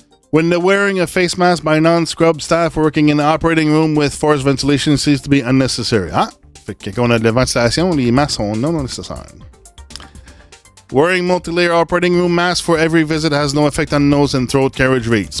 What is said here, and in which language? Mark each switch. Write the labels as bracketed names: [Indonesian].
[English] When the wearing a face mask by non-scrub staff working in the operating room with forced ventilation seems to be unnecessary. Ah! [French] Fait que quand on a de la ventilation, les masques sont non nécessaires. [English] Wearing multi-layer operating room mask for every visit has no effect on nose and throat carriage rates.